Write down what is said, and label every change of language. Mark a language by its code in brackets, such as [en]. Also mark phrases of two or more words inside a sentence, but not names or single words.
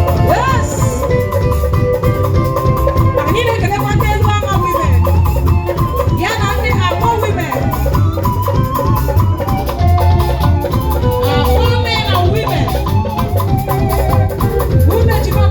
[en] Yes! [ig] Anyị na-ekelekwa ndị elu ama women. Ya na ndị Abo women. [en] Abo men and women. Women ji